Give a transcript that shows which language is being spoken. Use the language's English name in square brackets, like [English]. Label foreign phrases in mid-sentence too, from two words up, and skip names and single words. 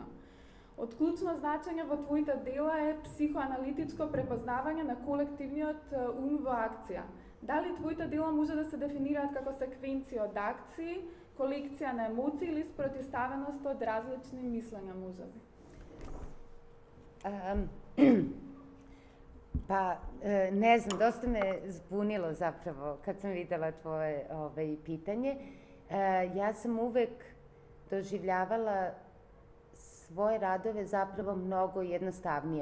[Macedonian] Од клучно значење во твоите дела е психоаналитичко препознавање на колективниот ум во акција. Дали твоите дела може да се дефинираат како секвенција од акции, колекција на емоции или спротивставеност од различни мислења, можеби? [Serbian] Ne znam, dosta me zbunilo zapravo kad sam videla tvoje pitanje. Ja sam uvek doživljavala svoje radove zapravo mnogo jednostavnije.